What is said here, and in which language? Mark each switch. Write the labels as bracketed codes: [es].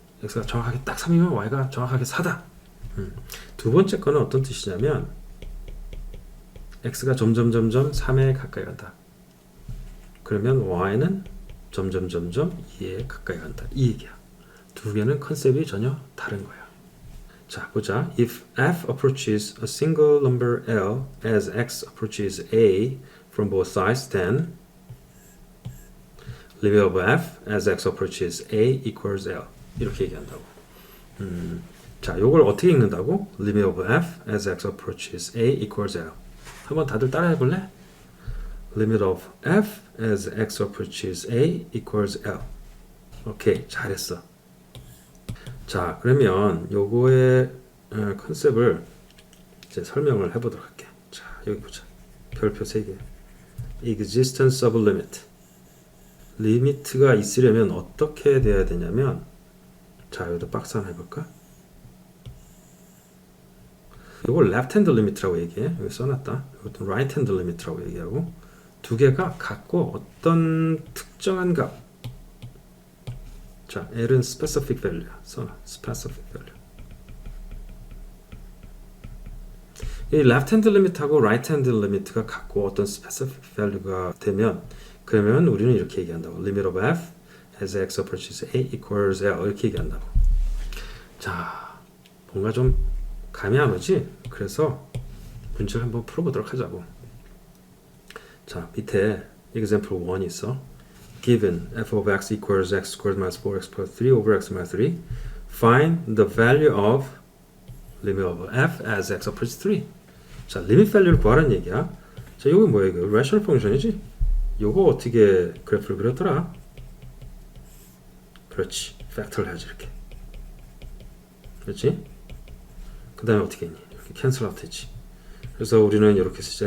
[ko] x가 정확하게 딱 3이면 y가 정확하게 4다. 두 번째 거는 어떤 뜻이냐면 x가 점점 3에 가까이 간다. 그러면 y는 점점 2에 가까이 간다. 이 얘기야. 두 개는 컨셉이 전혀 다른 거야. 자, 보자. [en] If f approaches a single number L as x approaches a from both sides, then limit of f as x approaches a equals L. [ko] 이렇게 얘기한다고. 자, 요걸 어떻게 읽는다고? [en] Limit of f as x approaches a equals L. [ko] 한번 다들 따라해 볼래? [en] Limit of f as x approaches a equals L. [ko] 오케이, 잘했어. 자, 그러면 요거의 컨셉을 이제 설명을 해보도록 할게. 자, 여기 보자. 별표 3개. [en] Existence of limit. [ko] 리미트가 있으려면 어떻게 돼야 되냐면, 자, 여기다 박스 하나 해볼까? 요걸 [en] left hand limit [ko] 라고 얘기해. 여기 써놨다. 이것도 [en] right hand limit [ko] 라고 얘기하고, 두 개가 같고 어떤 특정한 값. 자, L은 [en] specific value [ko] 야. 써놔. [en] specific value. [ko] 이 [en] left hand limit [ko] 하고 [en] right hand limit [ko] 가 같고 어떤 [en] specific value [ko] 가 되면 그러면 우리는 이렇게 얘기한다고. [en] limit of f as x approaches a equals L [ko] 이렇게 얘기한다고. 자, 뭔가 좀 감이 안 오지? 그래서 문제를 한번 풀어보도록 하자고. 자, 밑에 example 1이 있어. [en] Given f of x equals x squared minus 4x plus 3 over x minus 3, find the value of limit of f as x approaches 3. [ko] 자, limit value를 구하라는 얘기야. 자, 이거 뭐야? 이거 rational function이지? 이거 어떻게 그래프를 그렸더라? 그렇지, factor를 해야지 이렇게. 그렇지? 그 다음에 어떻게 했니? 이렇게 cancel out 했지. 그래서 우리는 이렇게 쓰자.